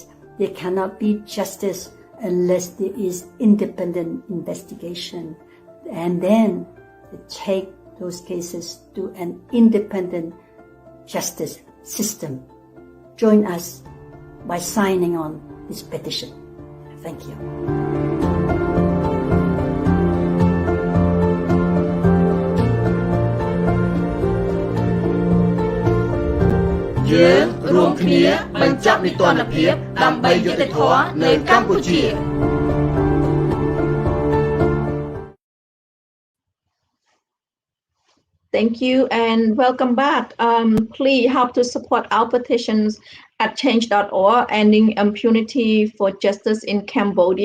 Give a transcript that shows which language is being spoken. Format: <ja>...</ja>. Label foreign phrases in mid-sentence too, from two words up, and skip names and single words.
<en>There cannot be justice unless there is independent investigation. And then take those cases to an independent justice system. Join us by signing on this petition. Thank you.</en> <km>យើងរួមគ្នាបញ្ចប់នីតិរដ្ឋភាពដើម្បីយុត្តិធម៌នៅកម្ពុជា</km> <en>Thank you and welcome back. Please help to support our petitions at change.org, ending impunity for justice in Cambodia.</en>